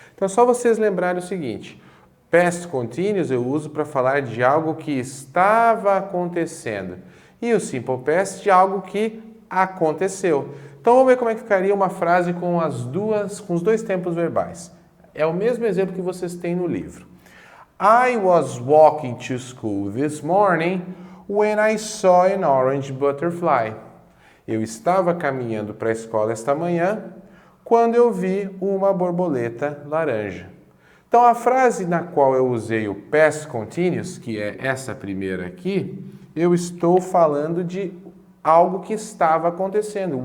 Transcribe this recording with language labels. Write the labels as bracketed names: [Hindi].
[Portuguese] Então, é só vocês lembrarem o seguinte: past continuous eu uso para falar de algo que estava acontecendo e o simple past de algo que aconteceu. Então, vamos ver como é que ficaria uma frase com os dois tempos verbais. É o mesmo exemplo que vocês têm no livro. [English] I was walking to school this morning when I saw an orange butterfly. [Portuguese] Eu estava caminhando para a escola esta manhã quando eu vi uma borboleta laranja. Então, a frase na qual eu usei o past continuous, que é essa primeira aqui, eu estou falando de algo que estava acontecendo.